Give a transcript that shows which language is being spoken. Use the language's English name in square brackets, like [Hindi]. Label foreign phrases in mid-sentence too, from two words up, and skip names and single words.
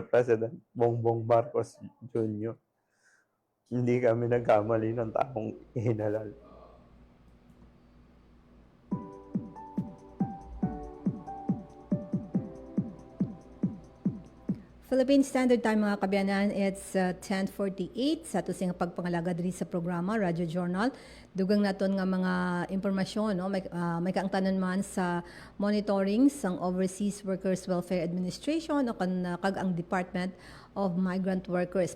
[Filipino] President Bongbong Marcos Jr. Hindi kami nagkamali ng taong ihinalal. [Hiligaynon] Philippine Standard Time mga kabyanan, it's 10:48 sa tusing pagpangalaga diri sa programa Radyo Journal. Dugang naton nga mga impormasyon, no, may kaangtanon man sa monitoring sang Overseas Workers Welfare Administration o kag ang Department of Migrant Workers.